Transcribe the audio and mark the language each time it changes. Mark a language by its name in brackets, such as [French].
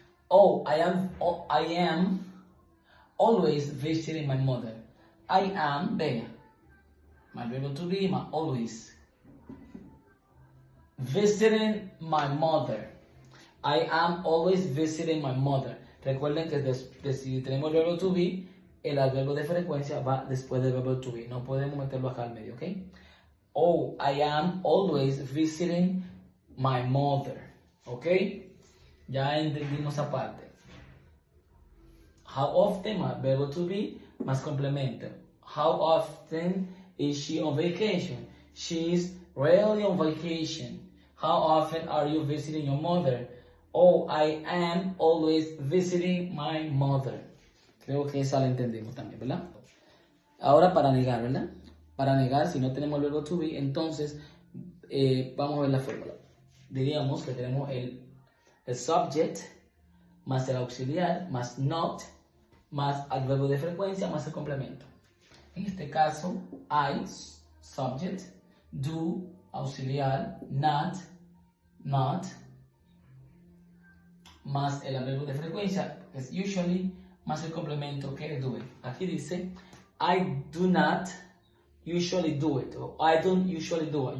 [English] I am always visiting my mother. I am, vea, my verbo to be, my always. Visiting my mother. I am always visiting my mother. [Spanish] Recuerden que si tenemos el verbo to be, el adverbio de frecuencia va después del verbo to be. No podemos meterlo acá al medio, ¿ok? [English] I am always visiting my mother. [Spanish] ¿Ok? Ya entendimos esa parte. How often, más verbo to be, más complemento. [English] How often is she on vacation? She is rarely on vacation. How often are you visiting your mother? I am always visiting my mother. [Spanish] Creo que esa la entendemos también, ¿verdad? Ahora para negar, ¿verdad? Para negar, si no tenemos el verbo to be, entonces vamos a ver la fórmula. Diríamos que tenemos el subject más el auxiliar más not más el verbo de frecuencia más el complemento. En este caso, I, subject, do, auxiliar, not, más el verbo de frecuencia, que es usually, más el complemento que es do. Aquí dice, [English] I do not usually do it, o I don't usually do it.